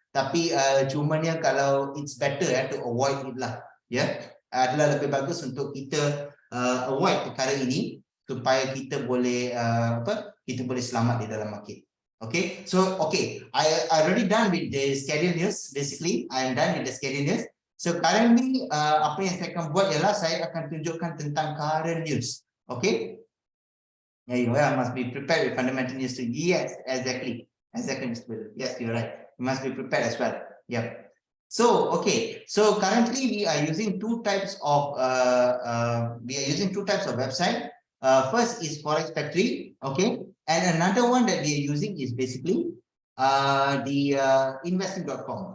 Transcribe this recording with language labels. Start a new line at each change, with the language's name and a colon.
Malay: Tapi cumanya kalau
English: it's better to avoid it
Malay: lah. Adalah lebih bagus untuk kita avoid perkara ini supaya kita boleh kita boleh selamat di dalam market.
English: Okay, so I already done with the schedule news. Basically, I am done with the schedule news. So currently,
Malay: apa yang saya akan buat ialah saya akan tunjukkan tentang current news.
English: Okay. Yeah, you must be prepared with fundamental news too. Yes, exactly, Mr. Bill. Yes, you're right. You must be prepared as well. Yep. So so currently we are using two types of website. First is Forex Factory, okay, and another one that we are using is basically the investing.com.